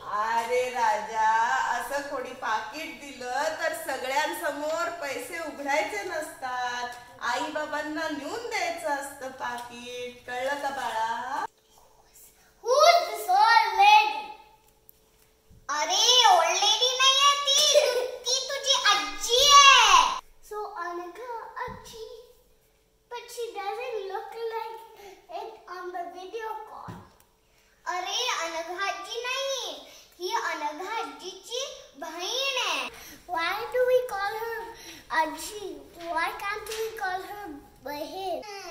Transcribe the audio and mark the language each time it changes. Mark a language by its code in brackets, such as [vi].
[mr] अरे राजा, असं कोणी पाकिट दिलं तर सगळ्यांसमोर पैसे उघडायचे नसतात. आई बाबांना नेऊन द्यायचं असतं पाकिट. कळलं का बाळा? [en] Who's this old lady? [mr] अरे ओल्ड लेडी नाहीये, ती तुझी आजी आहे. [en] So Anagha आजी, but she doesn't look like it on the video call. [mr] अरे अनघा आजी नाही, ही अनघा आजीची बहीण आहे. [en] Why do we call her आजी? Why can't we call her बहीण?